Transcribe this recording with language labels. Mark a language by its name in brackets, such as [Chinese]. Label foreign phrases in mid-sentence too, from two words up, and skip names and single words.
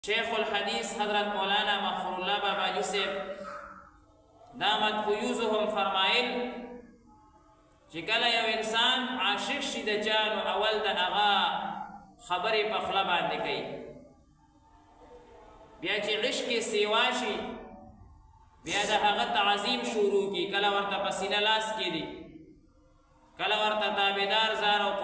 [Pashto] شیخ الحدیث حضرت مولانا مغفور اللہ بابا جی سے [Arabic] دامت فیوزهم [Pashto] فرمائل چې کله یو انسان عاشق شي د چانو اول د هغه خبرې په خوله باندې کوي، بیا چې عشق یې سیوا شي بیا د هغه تعظیم شروع کی، کله ورته په سینه لاس کېږدي، کله ورته تابعدار زار او